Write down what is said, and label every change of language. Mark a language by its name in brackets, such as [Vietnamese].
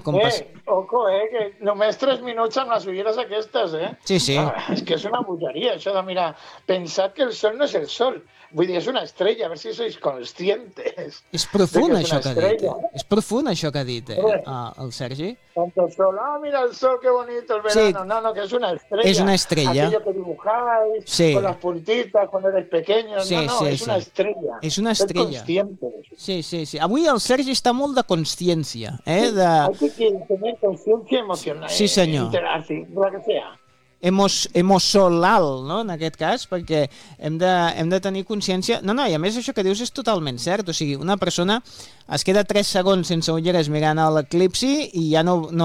[Catalan] Que només 3 minuts amb les ulleres aquestes, Sí, sí. Ah, és que és una bogeria, això de mirar. Pensat que el sol no és el sol. Vull dir, és una estrella, a veure si sois conscientes. És profund això que ha dit. És profund això que ha dit, el Sergi. [Spanish] Tanto sol, mira el sol, que bonic, el verano. Sí. [Catalan] No, que és una estrella. És una estrella. [Spanish] Aquello que dibujáis, sí, con las puntitas, cuando eres pequeño. Sí, [Catalan] és una estrella. És una estrella. [Spanish] Ser conscientes. Sí, sí, sí. [Catalan] Avui el Sergi està molt de consciència, [Spanish] Hay que tener consciència emocional. [Catalan] Sí, senyor. [Spanish] La que sea. [Catalan] Emocional, no?, en aquest cas, perquè hem de tenir consciència... No, i a més això que dius és totalment cert, o sigui, una persona es queda 3 segons sense ulleres mirant a l'eclipsi i ja no...